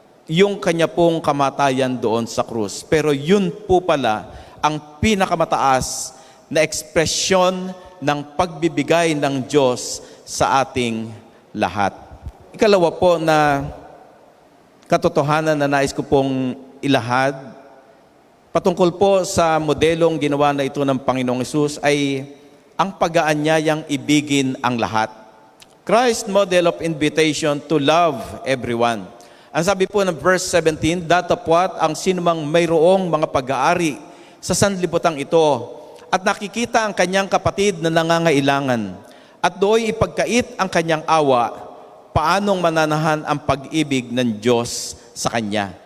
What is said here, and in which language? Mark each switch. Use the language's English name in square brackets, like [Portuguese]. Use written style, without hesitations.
[Filipino] yung kanya pong kamatayan doon sa krus. Pero yun po pala ang pinakamataas na ekspresyon ng pagbibigay ng Diyos sa ating lahat. Ikalawa po na katotohanan na nais ko pong ilahad patungkol po sa modelong ginawa na ito ng Panginoong Hesus ay ang pag-aanyayang ibigin ang lahat. [English] Christ's model of invitation to love everyone. [Filipino] Ang sabi po ng verse 17, datapwat ang sinumang mayroong mga pag-aari sa sanlibutan ito at nakikita ang kanyang kapatid na nangangailangan at do'y ipagkait ang kanyang awa, paanong mananahan ang pag-ibig ng Diyos sa kanya?